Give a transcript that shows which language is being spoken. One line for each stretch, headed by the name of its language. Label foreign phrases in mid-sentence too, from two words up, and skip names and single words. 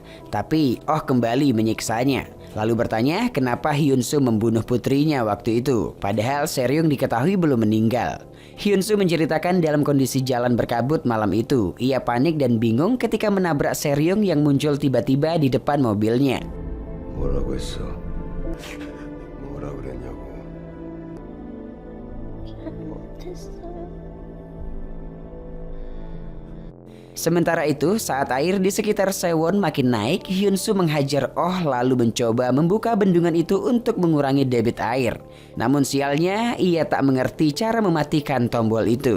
Indonesian: Tapi Oh kembali menyiksanya. Lalu bertanya kenapa Hyun-soo membunuh putrinya waktu itu. Padahal Seryong diketahui belum meninggal. Hyun-soo menceritakan dalam kondisi jalan berkabut malam itu. Ia panik dan bingung ketika menabrak Seryong yang muncul tiba-tiba di depan mobilnya.
Korean: 뭐라고 했어? 뭐라 그랬냐고. 잘못했어요.
Indonesian: Sementara itu, saat air di sekitar Sewon makin naik, Hyun-soo menghajar Oh lalu mencoba membuka bendungan itu untuk mengurangi debit air. Namun sialnya, ia tak mengerti cara mematikan tombol itu.